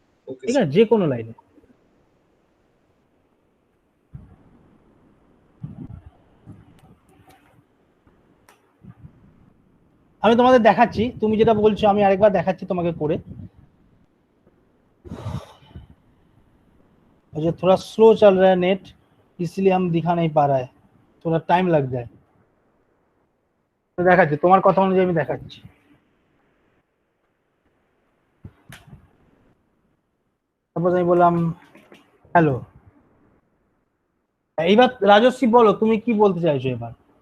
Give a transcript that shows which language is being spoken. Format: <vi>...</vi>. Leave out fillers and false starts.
<bn>ওকে ঠিক আছে, যে কোনো লাইনে। আমি তোমাদের দেখাচ্ছি, তুমি যেটা বলছো আমি আরেকবার দেখাচ্ছি তোমাকে করে।</bn> <hi>मुझे थोड़ा स्लो चल रहा है नेट, इसलिए हम दिखा नहीं पा रहा है, थोड़ा टाइम लग जाए।</hi> <bn>तो দেখাচ্ছি, তোমার কথা অনুযায়ী আমি দেখাচ্ছি। সাপোজ আমি বললাম হ্যালো, এইবার রাজশ্রী বলো তুমি কি বলতে চাইছো এবার।</bn>